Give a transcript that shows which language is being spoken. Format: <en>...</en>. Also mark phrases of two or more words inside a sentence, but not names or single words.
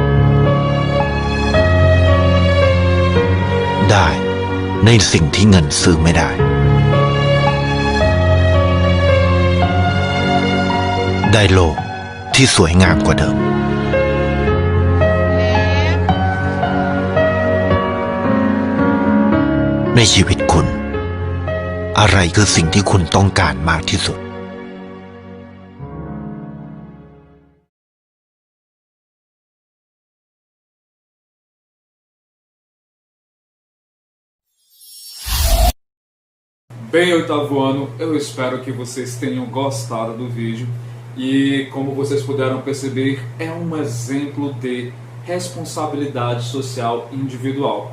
<th>ได้ในสิ่งที่เงินซื้อไม่ได้ได้โลกที่สวยงามกว่าเดิมในชีวิตคุณอะไรคือสิ่งที่คุณต้องการมากที่สุด</th> <pt>Bem, oitavo ano, eu espero que vocês tenham gostado do vídeo e, como vocês puderam perceber, é um exemplo de responsabilidade social individual.</pt>